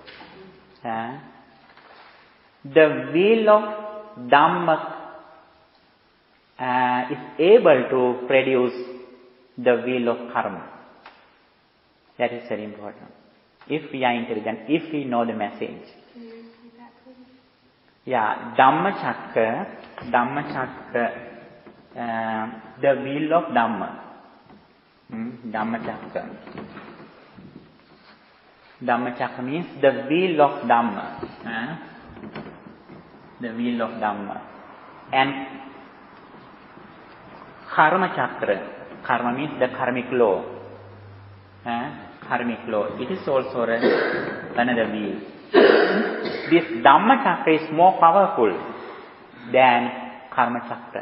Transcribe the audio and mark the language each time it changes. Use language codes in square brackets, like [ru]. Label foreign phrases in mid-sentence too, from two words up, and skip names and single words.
[en] The wheel of Dhamma is able to produce the wheel of karma. That is very important. If we are intelligent, if we know the message. Can you repeat that, please? Yeah, Dhammachakra, the wheel of Dhamma. Dhammachakra. Dhammachakra means the wheel of Dhamma. The wheel of Dhamma. And [sa] Karma Chakra. [en] Karma means the karmic law. Karmic law. It is also another wheel. This [pi] Dhamma Chakra [en] is more powerful than [sa] Karma Chakra.